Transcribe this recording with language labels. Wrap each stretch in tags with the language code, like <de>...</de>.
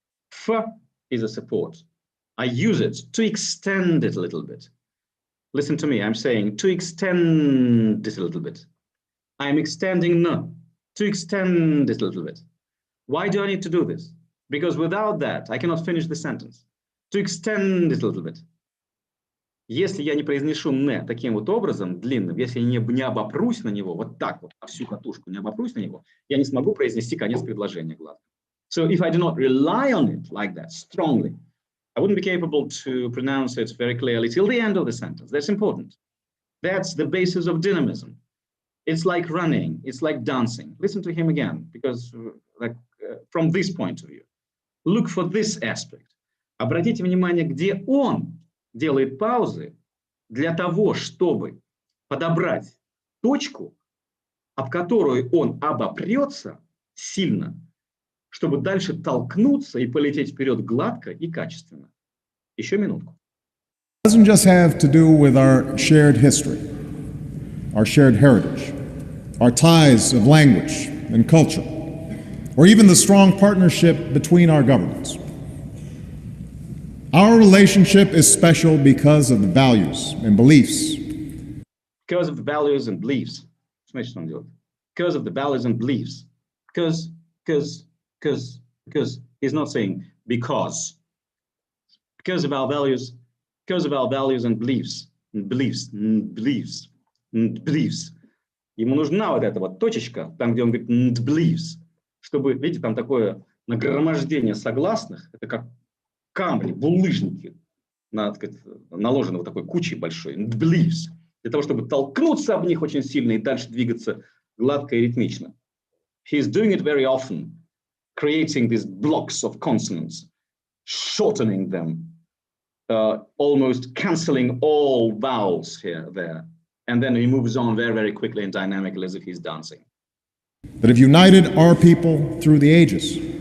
<en>For is a support. I use it to extend it a little bit. Listen to me, I'm saying to extend it a little bit. I'm extending no, to extend it a little bit. Why do I need to do this? Because without that, I cannot finish the sentence. To extend it a little bit.</en> <ru>Если я не произнесу «не» таким вот образом, длинным, если я не обопрусь на него, вот так вот, на всю катушку не обопрусь на него, я не смогу произнести конец предложения гладко.</ru> <en>So if I do not rely on it like that, strongly, I wouldn't be capable to pronounce it very clearly till the end of the sentence. That's important. That's the basis of dynamism. It's like running, it's like dancing. Listen to him again, because from this point of view, look for this aspect.</en> <ru>Обратите внимание, где он делает паузы для того, чтобы подобрать точку, об которую он обопрется сильно, чтобы дальше толкнуться и полететь вперед гладко и качественно. Еще минутку.</ru> <en>It doesn't just have to do with our shared history, our shared heritage, our ties of language and culture, or even the strong partnership between our governments. Our relationship is special because of the values and beliefs. Because of the values and beliefs. Because of the values and beliefs. Because he's not saying because. Because of our values and beliefs. Beliefs.</en> <ru>Ему нужна вот эта вот точечка, там, где он говорит beliefs, чтобы, видите, там такое нагромождение согласных, это как камни, булыжники, наложены вот такой кучей большой, beliefs, для того, чтобы толкнуться об них очень сильно и дальше двигаться гладко и ритмично.</ru> <en>He's doing it very often, creating these blocks of consonants, shortening them, almost cancelling all vowels here, there. And then he moves on very, very quickly and dynamically as if he's dancing. That have united our people through the ages.</en>